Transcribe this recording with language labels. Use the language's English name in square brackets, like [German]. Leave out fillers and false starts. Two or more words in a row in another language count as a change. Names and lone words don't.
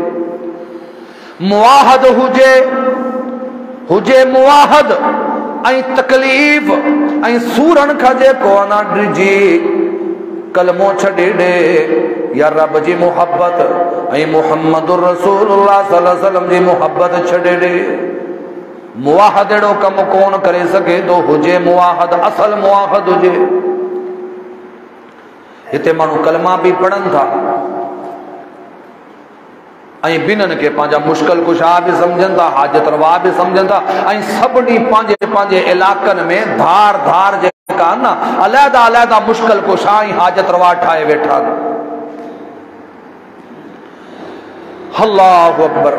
[Sindhi] مواحد ہوجے مواحد این تکلیف این سورن کھجے کونا ڈرجی کلموں چھڑے دے یا رب جی محبت این [Arabic] محمد الرسول اللہ صلی اللہ علیہ وسلم [Sindhi] جی محبت چھڑے دے. مواحد اڑو کم کون کرے سکے تو ہوجے مواحد، اصل مواحد ہوجے. ہتے مانو کلمہ بھی پڑھن تھا ऐं बिननि खे पंहिंजा मुश्किल कुशा बि सम्झनि था, हाजत रवा बि सम्झनि था ऐं सभिनी पंहिंजे पंहिंजे इलाइक़नि में धार धार जेका आहिनि न अलहदा अलहदा मुश्किल कुशा ऐं हाजत रवा ठाहे वेठा. [Arabic] الله أكبر.